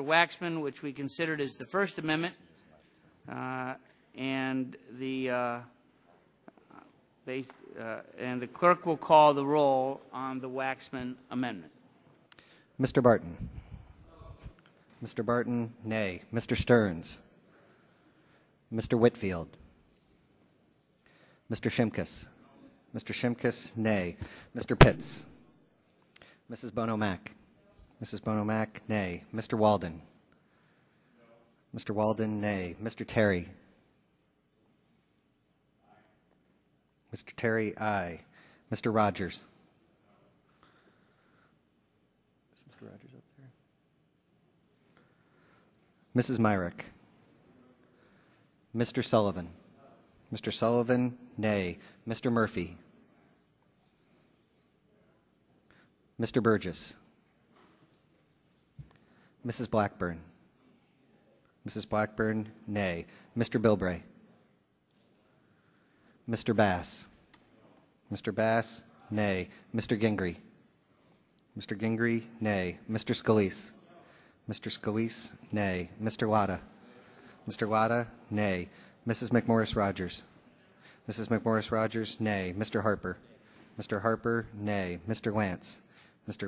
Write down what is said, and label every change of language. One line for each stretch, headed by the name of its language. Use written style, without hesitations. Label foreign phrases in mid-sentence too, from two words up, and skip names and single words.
English: Waxman, which we considered as the First Amendment, and the clerk will call the roll on the Waxman amendment. Mr. Barton. Mr. Barton, nay. Mr. Stearns. Mr. Whitfield. Mr. Shimkus. Mr. Shimkus, nay. Mr. Pitts. Mrs. Bono-Mack. Mrs. Bono-Mack, nay. Mr. Walden. Mr. Walden, nay. Mr. Terry. Mr. Terry, aye. Mr. Rogers. Is Mr. Rogers up there? Mrs. Myrick. Mr. Sullivan. Mr. Sullivan, nay. Mr. Murphy. Mr. Burgess. Mrs. Blackburn. Mrs. Blackburn, nay. Mr. Bilbray. Mr. Bass. Mr. Bass, nay. Mr. Gingrey. Mr. Gingrey, nay. Mr. Scalise. Mr. Scalise, nay. Mr. Latta. Mr. Latta, nay. Mrs. McMorris Rogers. Mrs. McMorris Rogers, nay. Mr. Harper. Mr. Harper, nay. Mr. Lance. Mr.